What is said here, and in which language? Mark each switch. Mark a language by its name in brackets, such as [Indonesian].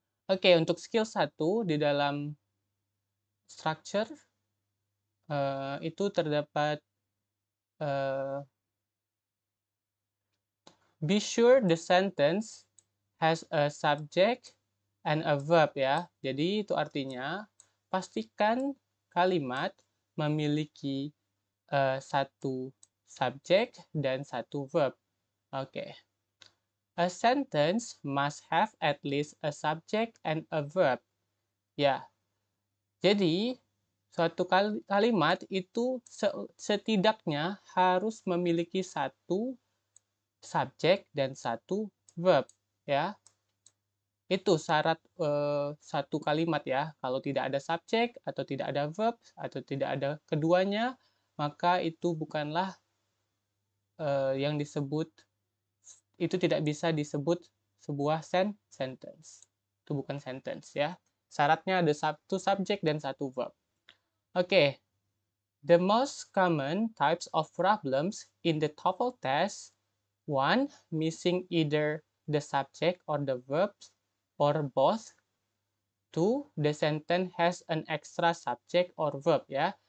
[English] Oke, untuk skill 1 [Indonesian] di dalam [English] structure [Indonesian] itu terdapat [English] be sure the sentence has a subject and a verb ya. [Indonesian] Jadi itu artinya pastikan kalimat memiliki satu subjek dan satu verb. Oke. [English] A sentence must have at least a subject and a verb. Ya. [Indonesian] Jadi suatu kalimat itu setidaknya harus memiliki satu subjek dan satu verb ya. Itu syarat satu kalimat ya. Kalau tidak ada subjek atau tidak ada verb atau tidak ada keduanya, maka itu bukanlah yang disebut, itu tidak bisa disebut sebuah sentence. Itu bukan sentence ya. Syaratnya ada satu subjek dan satu verb. Oke. [English] The most common types of problems in the TOEFL test: 1. Missing either the subject or the verbs or both. 2. The sentence has an extra subject or verb ya.